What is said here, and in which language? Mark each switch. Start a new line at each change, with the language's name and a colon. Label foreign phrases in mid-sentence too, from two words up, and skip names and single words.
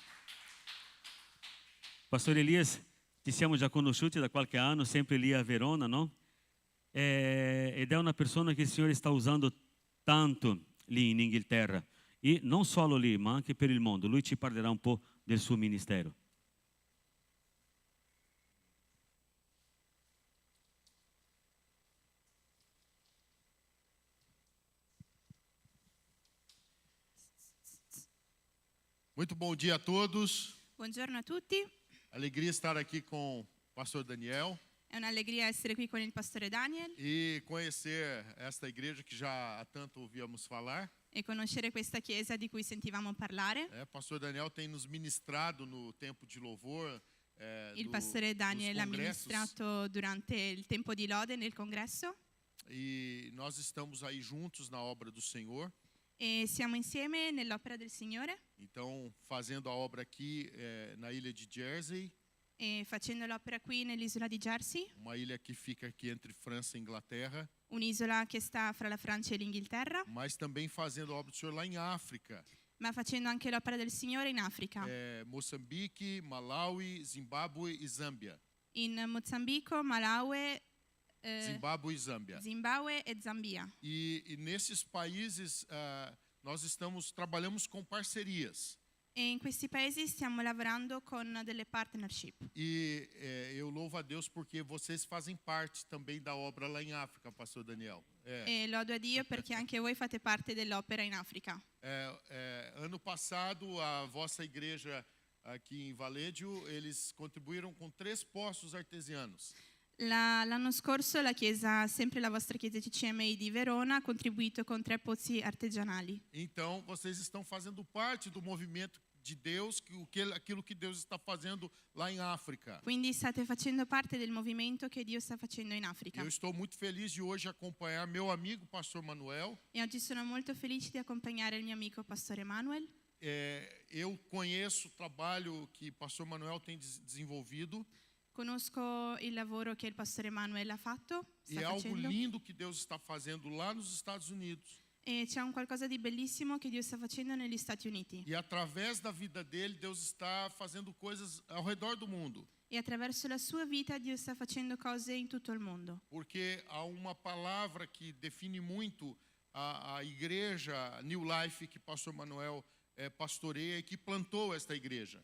Italian: Pastore Elias, ci siamo già conosciuti da qualche anno, sempre lì a Verona, no? Ed è una persona che il Signore sta usando tanto lì in Inghilterra. E non solo lì, ma anche per il mondo. Lui ci parlerà un po' del suo ministero.
Portuguese: Muito bom dia a todos.
Italian: Buongiorno a tutti,
Portuguese: Alegria estar aqui com o pastor Daniel
Italian: è un'allegria essere qui con il pastore Daniel
Portuguese: e conhecer esta igreja que já há tanto ouvíamos falar.
Italian: e conoscere questa chiesa di cui sentivamo parlare.
Portuguese: Pastor Daniel tem nos ministrado no tempo de louvor.
Italian: Il pastore Daniel ha ministrato durante il tempo di lode nel congresso
Portuguese: E nós estamos aí juntos na obra do Senhor.
Italian: e siamo insieme nell'opera del Signore
Portuguese: Então, fazendo a obra aqui na ilha de Jersey,
Italian: e facendo l'opera qui nell'isola di Jersey,
Portuguese: uma ilha que fica aqui entre França e Inglaterra,
Italian: un'isola che sta fra la Francia e l'Inghilterra,
Portuguese: mas também fazendo a obra do Senhor lá em África.
Italian: ma facendo anche l'opera del Signore in Africa,
Portuguese: Moçambique, Malawi, Zimbábue e Zâmbia.
Italian: in Mozambico, Malawi,
Portuguese: Zimbábue e Zâmbia.
Italian: Zimbabwe e Zambia.
Portuguese: E nesses países nós trabalhamos com parcerias.
Italian: E in questi paesi stiamo lavorando con delle partnership.
Portuguese: E eu louvo a Deus porque vocês fazem parte também da obra lá em África, Pastor Daniel.
Italian: E lodo a Dio perché anche voi fate parte dell'opera in Africa.
Portuguese: Ano passado, a vossa igreja aqui em Valedio, eles contribuíram com 3 poços artesianos.
Italian: L'anno scorso la chiesa, sempre la vostra chiesa CCMI di Verona, ha contribuito con 3 pozzi artigianali.
Portuguese: Então, vocês estão fazendo parte do movimento de Deus, aquilo que Deus está fazendo lá em África.
Italian: Quindi state facendo parte del movimento che Dio sta facendo in Africa.
Portuguese: Eu estou muito feliz de hoje acompanhar meu amigo, Pastor Manuel.
Italian: E oggi sono molto felice di accompagnare il mio amico Pastore Emanuel.
Portuguese: Eu conheço o trabalho que Pastor Manuel tem desenvolvido.
Italian: Conosco il lavoro che il Pastore Emanuel ha fatto, E sta
Portuguese: é algo
Italian: facendo.
Portuguese: lindo que Deus está fazendo lá nos Estados Unidos.
Italian: E c'è un qualcosa di bellissimo che Dio sta facendo negli Stati Uniti.
Portuguese: E através da vida dele, Deus está fazendo coisas ao redor do mundo.
Italian: E attraverso la sua vita Dio sta facendo cose in tutto il mondo.
Portuguese: Porque há uma palavra que define muito a igreja New Life que Pastor Manuel pastoreia e que plantou esta igreja.